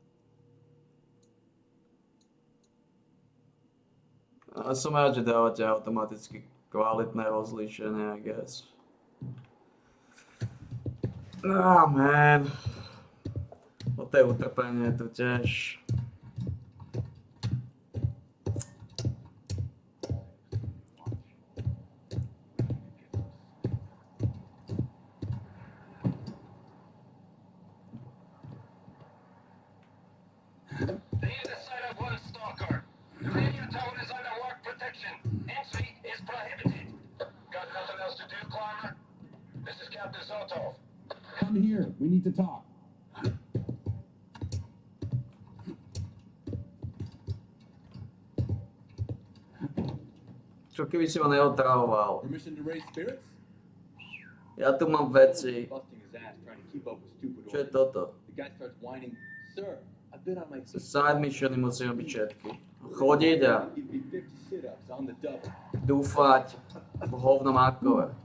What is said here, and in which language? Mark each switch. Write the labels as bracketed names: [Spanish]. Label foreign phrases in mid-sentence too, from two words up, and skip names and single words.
[Slovak] Ale som rád, že dávate automaticky kvalitné rozlíšenie, [English] I guess. Ah, man. [Slovak] O to je utrpenie tu tiež. [English] The unit site of one Stalker. The radio tower is under work protection. Entry is prohibited. Got nothing else to do, climber? This is Captain Zotov. Come here. We need to talk. [Slovak] Čo keby si ma neotravoval? [English] Permission to raise spirits? [Slovak] Ja tu mám veci. [English] Busting his ass trying to keep up with stupid [Slovak] Čo je [English] orders. [Slovak] toto? [English] The guy starts whining, "Sir, I've been on my feet." [Slovak] Side missiony musíme byť všetky. Chodiť a [English] Give me 50 sit-ups on the double. [Slovak] dúfať v hovnom akove.